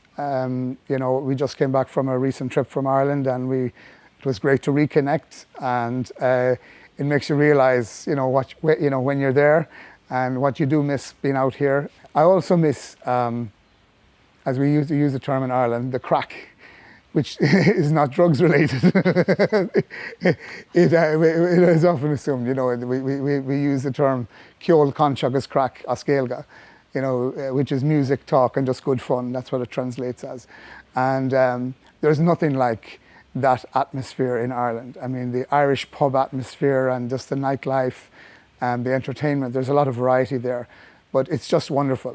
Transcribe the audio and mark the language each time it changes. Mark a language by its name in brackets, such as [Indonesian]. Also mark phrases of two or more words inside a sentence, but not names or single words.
[English] You know, we just came back from a recent trip from Ireland, and it was great to reconnect, and it makes you realize, you know, when you're there and what you do miss being out here. I also miss, as we used to use the term in Ireland, the crack, which is not drugs related. it is often assumed, you know, we use the term [Irish] ceol conch agus crack as Gaeilge, [English] you know, which is music, talk, and just good fun. That's what it translates as. And there's nothing like that atmosphere in Ireland. I mean, the Irish pub atmosphere and just the nightlife and the entertainment, there's a lot of variety there. But it's just wonderful.